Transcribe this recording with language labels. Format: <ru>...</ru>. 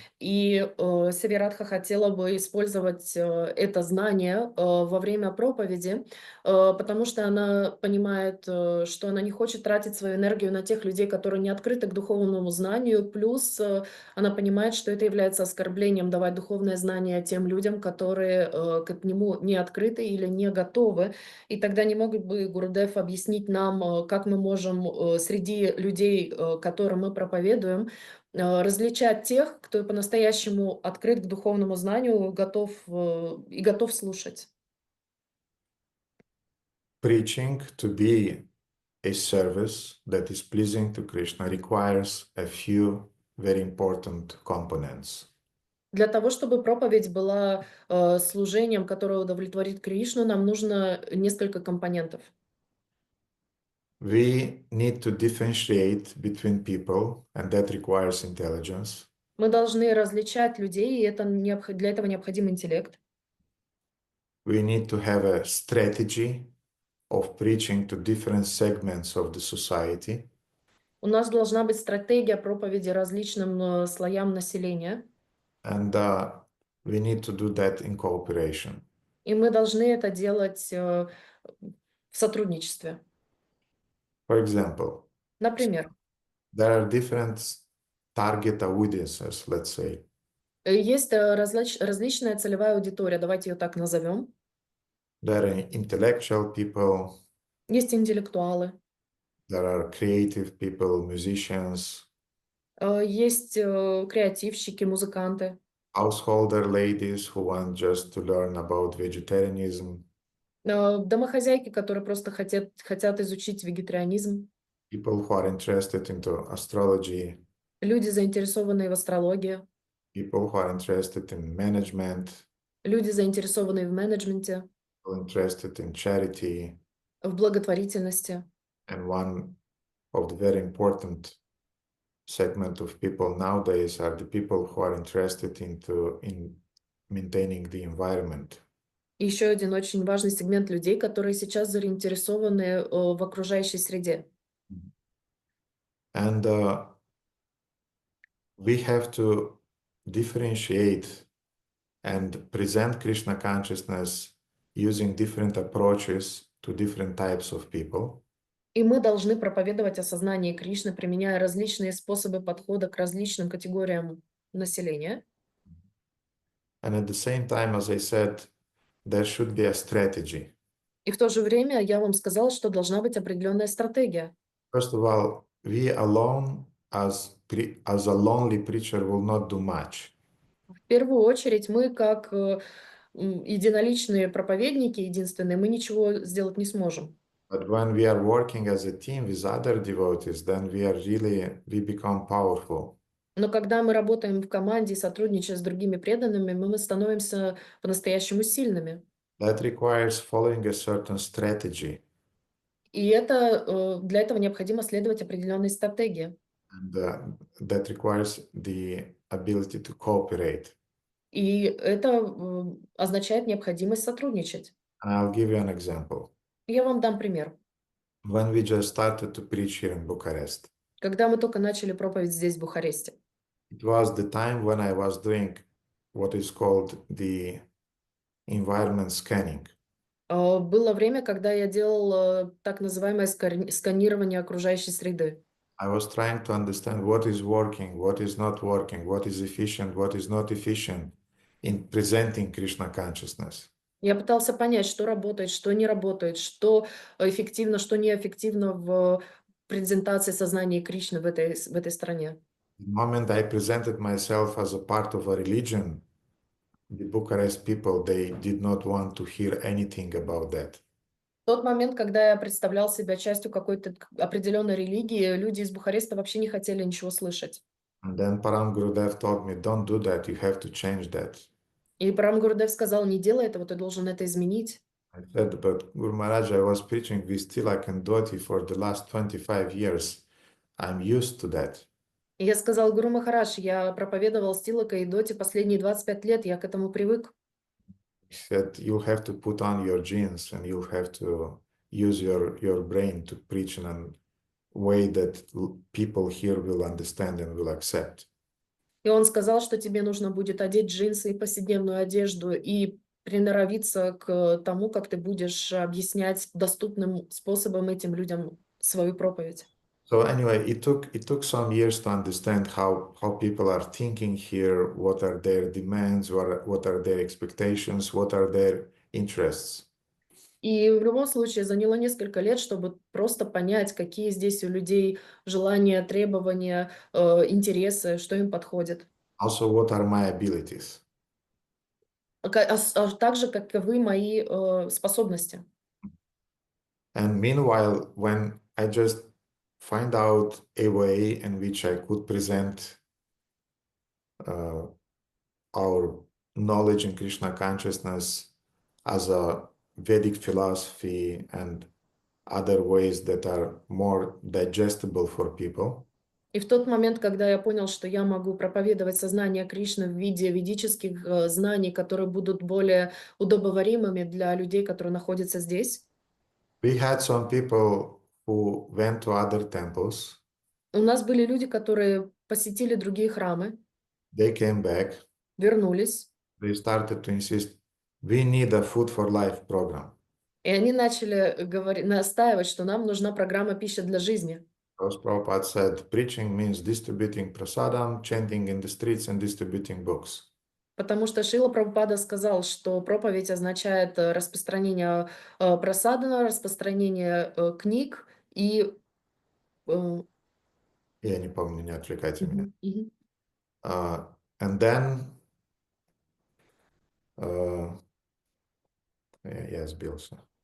<ru>И Севирадха хотела бы использовать это знание во время проповеди, потому что она понимает, что она не хочет тратить свою энергию на тех людей, которые не открыты к духовному знанию, плюс она понимает, что это является оскорблением давать духовное знание тем людям, которые к нему не открыты или не готовы. И тогда не мог бы Гурудев объяснить нам, как мы можем среди людей, которым мы проповедуем, различать тех, кто по-настоящему открыт к духовному знанию, готов слушать.</ru> <en>Preaching to be a service that is pleasing to Krishna requires a few very important components.</en> <ru>Для того, чтобы проповедь была служением, которое удовлетворит Кришну, нам нужно несколько компонентов.</ru> <en>We need to differentiate between people, and that requires intelligence.</en> <ru>Мы должны различать людей, и для этого необходим интеллект.</ru> <en>We need to have a strategy of preaching to different segments of the society.</en> <ru>У нас должна быть стратегия проповеди различным слоям населения.</ru> <en>And we need to do that in cooperation.</en> <ru>И мы должны это делать в сотрудничестве.</ru> <en>For example,</en> <ru>Например,</ru> <en>there are different target audiences, let's say.</en> <ru>есть различная целевая аудитория, давайте ее так назовем.</ru> <en>There are intellectual people.</en> <ru>Есть интеллектуалы.</ru> <en>There are creative people, musicians.</en> <ru>Есть креативщики, музыканты.</ru> <en>Householder ladies who want just to learn about vegetarianism.</en> <ru>Домохозяйки, которые просто хотят изучить вегетарианизм.</ru> <en>People who are interested into astrology.</en> <ru>Люди, заинтересованные в астрологии.</ru> <en>People who are interested in management.</en> <ru>Люди, заинтересованные в менеджменте.</ru> <en>People interested in charity.</en> <ru>В благотворительности.</ru> <en>And one of the very important segment of people nowadays are the people who are interested in maintaining the environment.</en> <ru>Еще один очень важный сегмент людей, которые сейчас заинтересованы в окружающей среде.</ru> <en>And we have to differentiate and present Krishna consciousness using different approaches to different types of people.</en> <ru>И мы должны проповедовать осознание Кришны, применяя различные способы подхода к различным категориям населения.</ru> <en>And at the same time, as I said, there should be a strategy.</en> <ru>И в то же время я вам сказала, что должна быть определенная стратегия.</ru> <en>First of all, we alone as a lonely preacher will not do much.</en> <ru>В первую очередь мы, как единоличные проповедники, единственные, мы ничего сделать не сможем.</ru> <en>But when we are working as a team with other devotees, then we become powerful.</en> <ru>Но когда мы работаем в команде, сотрудничая с другими преданными, мы становимся по-настоящему сильными.</ru> <en>That requires following a certain strategy.</en> <ru>И для этого необходимо следовать определенной стратегии.</ru> <en>And that requires the ability to cooperate.</en> <ru>И это означает необходимость сотрудничать.</ru> <en>And I'll give you an example.</en> <ru>Я вам дам пример.</ru> <en>When we just started to preach here in Bucharest,</en> <ru>когда мы только начали проповедь здесь, в Бухаресте.</ru> <en>It was the time when I was doing what is called the environment scanning.</en> <ru>Было время, когда я делал так называемое сканирование окружающей среды.</ru> <en>I was trying to understand what is working, what is not working, what is efficient, what is not efficient in presenting Krishna consciousness.</en> <ru>Я пытался понять, что работает, что не работает, что эффективно, что неэффективно в презентации сознания Кришны в этой стране.</ru> <en>The moment I presented myself as a part of a religion, the Bucharest people, they did not want to hear anything about that.</en> <ru>В тот момент, когда я представлял себя частью какой-то определенной религии, люди из Бухареста вообще не хотели ничего слышать.</ru> <en>And then Param Gurudev told me, don't do that, you have to change that.</en> <ru>И Парам Гурудев сказал, не делай этого, ты должен это изменить.</ru> <en>I said, but Guru Maharaj, I was preaching Vistila Kandoti for the last 25 years. I'm used to that.</en> <ru>И я сказал, Гуру Махарадж, я проповедовал Стилака и Доти последние 25 лет, я к этому привык.</ru> <en>He said, you'll have to put on your jeans and you'll have to use your brain to preach in a way that people here will understand and will accept.</en> <ru>И он сказал, что тебе нужно будет одеть джинсы и повседневную одежду и приноровиться к тому, как ты будешь объяснять доступным способом этим людям свою проповедь.</ru> <en>So anyway, it took some years to understand how people are thinking here, what are their demands, what are their expectations, what are their interests.</en> <ru>И в любом случае заняло несколько лет, чтобы просто понять, какие здесь у людей желания, требования, интересы, что им подходит.</ru> <en>Also, what are my abilities?</en> <ru>А также, каковы мои способности.</ru> <en>And meanwhile, when I just find out a way in which I could present our knowledge in Krishna consciousness as a Vedic philosophy and other ways that are more digestible for people,</en> <ru>И в тот момент, когда я понял, что я могу проповедовать сознание Кришны в виде ведических знаний, которые будут более удобоваримыми для людей, которые находятся здесь,</ru> <en>we had some people who went to other temples,</en> <ru>у нас были люди, которые посетили другие храмы,</ru> <en>they came back,</en> <ru>вернулись,</ru> <en>they started to insist, we need a food for life program.</en> <ru>и они начали настаивать, что нам нужна программа «Пища для жизни».</ru> <en>Because Prabhupada said, preaching means distributing prasadam, chanting in the streets and distributing books.</en> <ru>Потому что Шрила Прабхупада сказал, что проповедь означает распространение прасадана, распространение книг и... Я не помню, не отвлекайте меня. Мгм.</ru> <en>And then</en> <ru>я сбился.</ru>